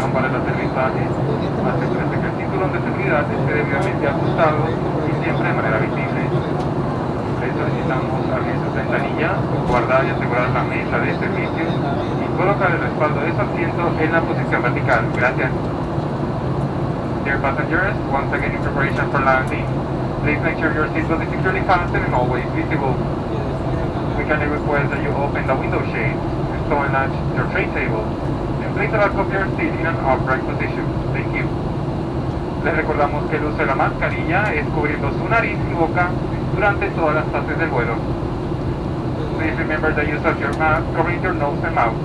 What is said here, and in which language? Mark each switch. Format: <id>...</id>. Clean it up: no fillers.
<es>Asegúrese que el cinturón de seguridad esté debidamente ajustado y siempre de manera visible. Le solicitamos abrir sus ventanillas, guardar y asegurar la mesa de servicio y colocar el respaldo de su asiento en la posición vertical. Gracias.</es> <en>Dear passengers, once again in preparation for landing, please make sure your seatbelt is securely fastened and always visible. We kindly request that you open the window shade, store and latch your tray table, and place the back of your seat in an upright position. Thank you.</en> <es>Les recordamos que el uso de la mascarilla es cubriendo su nariz y boca durante todas las fases del vuelo.</es> <en>Please remember the use of your mask covering your nose and mouth.</en>